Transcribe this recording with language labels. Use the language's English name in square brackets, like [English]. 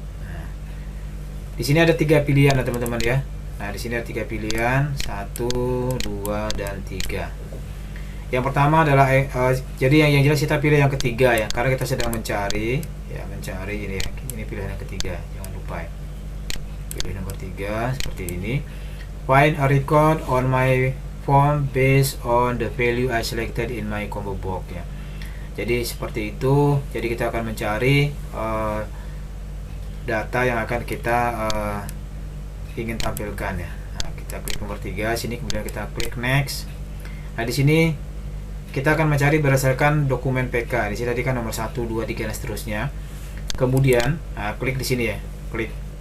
[Indonesian] Nah, di sini ada 3 pilihan ya teman-teman ya. Nah, di sini ada 3 pilihan, 1, 2, dan 3. Yang pertama adalah jadi yang jelas kita pilih yang ketiga ya, karena kita sedang mencari ini ya. Ini pilihan yang ketiga, jangan lupa ya. Pilih nomor 3 seperti ini. [English] Find a record on my form based on the value I selected in my combo box [Indonesian] ya. Jadi seperti itu. Jadi kita akan mencari data yang akan kita ingin tampilkan ya. Nah, kita klik nomor 3 sini, kemudian kita klik next. Nah, di sini kita akan mencari berdasarkan dokumen PK. Di sini tadi kan nomor 1, 2, 3 dan seterusnya. Kemudian klik di sini ya, klik